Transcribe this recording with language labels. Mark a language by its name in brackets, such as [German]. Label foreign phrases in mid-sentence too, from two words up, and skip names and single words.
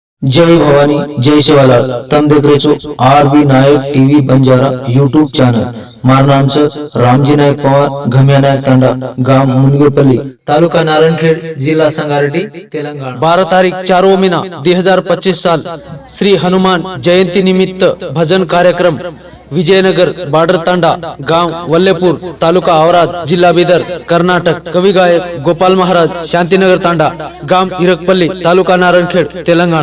[Lambadi] जय भवानी जय शिवालाल। तम देख रहे છો आरबी नायक टीवी बंजारा यूट्यूब चॅनल। [Gujarati] મારું નામ છે રામજી નાયક પવાર, ગમ્યા નાયક તાંડા, ગામ મુનગેપલ્લી, [Marathi] तालुका नारायणखेड, जिल्हा संगारेड्डी, तेलंगणा। 12 तारीख 4 महिना 2025 साल श्री हनुमान जयंती निमित्त भजन कार्यक्रम विजयनगर बार्डर तांडा, गांव वल्लेपूर, तालुका औराद, जिल्हा बिदर, कर्नाटक। कवी गायक गोपाल महाराज, शांतीनगर तांडा, गांव इरकपल्ली, तालुका नारायणखेड, तेलंगणा।